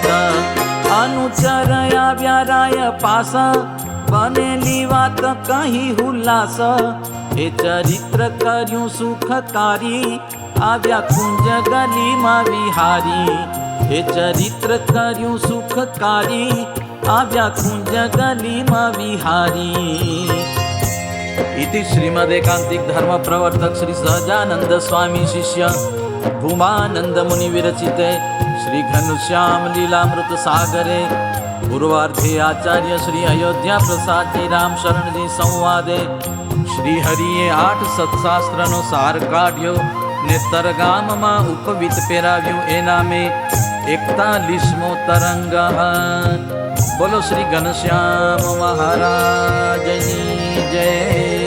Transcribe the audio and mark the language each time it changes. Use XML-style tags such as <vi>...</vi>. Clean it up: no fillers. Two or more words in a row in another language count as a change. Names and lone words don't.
<gu>અનુચર આવ્યા રાય પાસ, બનેલી વાત કહી હુલ્લાસ, એ ચરિત્ર કર્યું સુખકારી, આવ્યા કુંજ ગલીમાં વિહારી. એ ચરિત્ર કર્યું સુખકારી, આવ્યા કુંજ ગલીમાં વિહારી.</gu> <sa>इति श्रीमदेकांतिक धर्म प्रवर्तक श्री सहजानंद स्वामी शिष्य भूमानंद मुनि विरचिते श्री घनश्याम लीलामृत सागरे पूर्वार्धे आचार्य श्री अयोध्या प्रसाद जी राम शरण जी संवादे</sa> <gu>શ્રી હરિએ 8 સત્શાસ્ત્રનો સાર કાઢ્યો ને તરગામમાં ઉપવિત પહેરાવ્યું. એ નામે 41મો તરંગ. બોલો શ્રી ઘનશ્યામ મહારાજની જય.</gu>